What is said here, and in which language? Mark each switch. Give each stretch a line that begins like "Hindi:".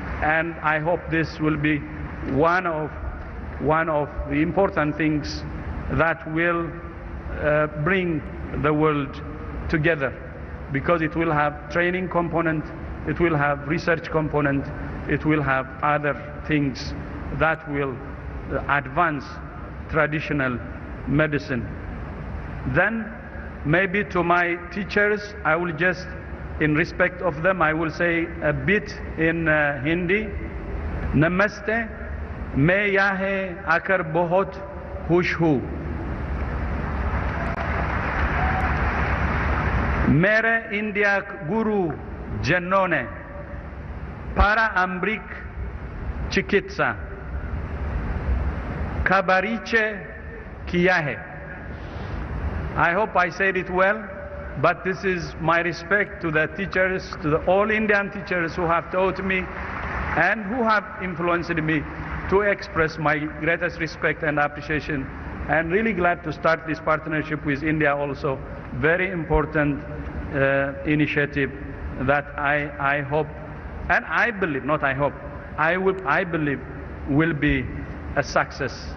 English: And I hope this will be one of the important things that will bring the world together, because it will have training component, it will have research component, it will have other things that will advance traditional medicine. Then maybe to my teachers, I will just, in respect of them, I will say a bit in Hindi.
Hindi: Namaste, मैं यहाँ आकर बहुत खुश हूँ. मेरे India गुरु जनों ने पारंपरिक चिकित्सा का परिचय किया है.
English: I hope I said it well, but this is my respect to the teachers, to the all Indian teachers who have taught me and who have influenced me, to express my greatest respect and appreciation. And really glad to start this partnership with India also. Very important initiative that I hope, and I believe, not I hope, I believe will be a success.